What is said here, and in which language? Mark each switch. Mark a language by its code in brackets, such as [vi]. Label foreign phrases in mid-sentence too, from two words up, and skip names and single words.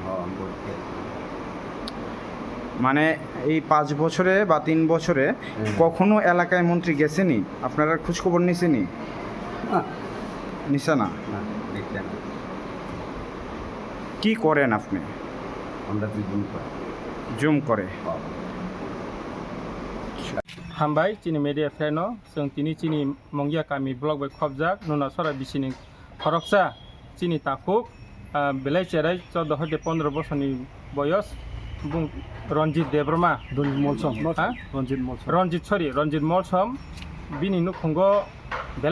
[bn] মানে এই 5 বছরে বা 3 বছরে কখনো এলাকায় মন্ত্রী গেছেনি? আপনারা খোঁজ খবর নিছেনি? নিছে না? কি করেন আপনি? আমরা জুম করে। [trp] हामबाय चिनी मेडिया फ्रेनो जों दिनै चिनी मंगिया कामी ब्लक बाय खबजाक नुना सरा बिसिनि खरकसा चिनी ताकुक बेलाय चेराय 14 हते 15 बछरनि बयस बुं रंजित देब्रमा रंजित मलसम बिनि नुखुंगो बेलाय